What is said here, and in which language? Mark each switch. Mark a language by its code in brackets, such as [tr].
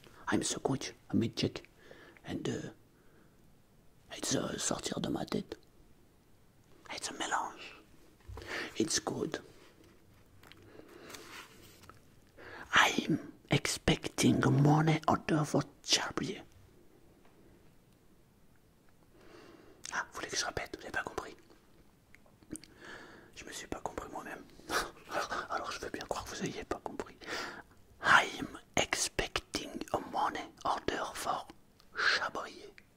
[en] I'm so good, I made check. And it's [fr] sortir de ma tête. [en] It's a mélange. It's good. I'm expecting a money order for Chabrier. [fr] Ah, vous voulez que je répète? Vous n'avez pas compris? Je me suis pas compris moi-même. alors je veux bien croire que vous n'ayez pas compris. [en] I'm expecting a money order for Chabrier.